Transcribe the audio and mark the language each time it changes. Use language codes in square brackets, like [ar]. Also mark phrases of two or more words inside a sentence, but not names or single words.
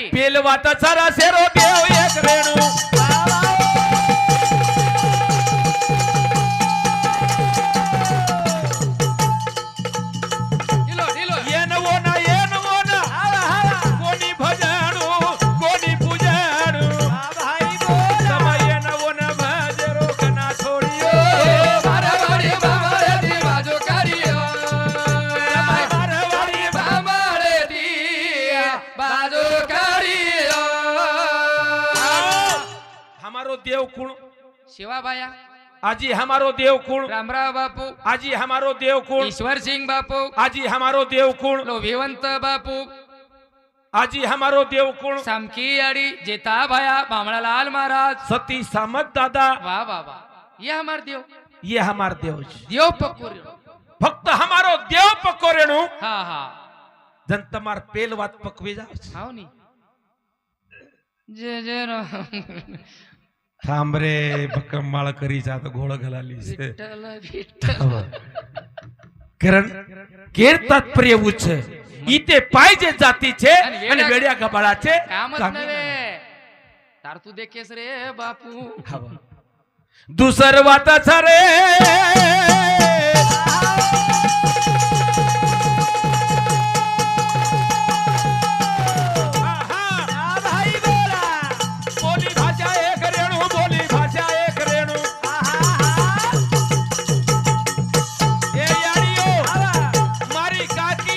[lmn] पेल वाताचा रासेरो देव एक रेणू ढिलो ढिलो येन वोना कोणी भजणू कोणी पूजणू समय येन वोन भजरो कना छोडियो मारवाडी बाबाळे दी बाजू काढियो मारवाडी बाबाळे दी बाजू काढियो हमारो देव कुण शिवाबाया आजी हमारो देव कुण रामराव बापू आजी हमारो देव कुण ईश्वर सिंह बापू आजी हमारो देव कुण लोभिवंत बापू आजी हमारो देव कुण सामकी आडी जेताभाया बामणालाल महाराज सती सामत दादा वाह वाह वाह ये हमार देव ये हमार देव छे. देव पकोर फक्त हमारो देव पकोरेणू हा हा जन तमार पेल वात पकवे जाव छे. हाव नी जय जय राम [mr] थांब रे बक्कम माळ करी जात घोळ घालाली विठ्ठल विठ्ठल कारण केर तात्पर्य उच्च इथे पाहिजे जातीचे आणि आणि वेड्या गबाळाचे कामच कामे नव्हे नव्हे. [lmn] तार तू देखेस रे बापू हवं. दुसर वाताचा रे बोली भाषा एक रेणू बोली भाषा एक रेणू ए याडियो मारी का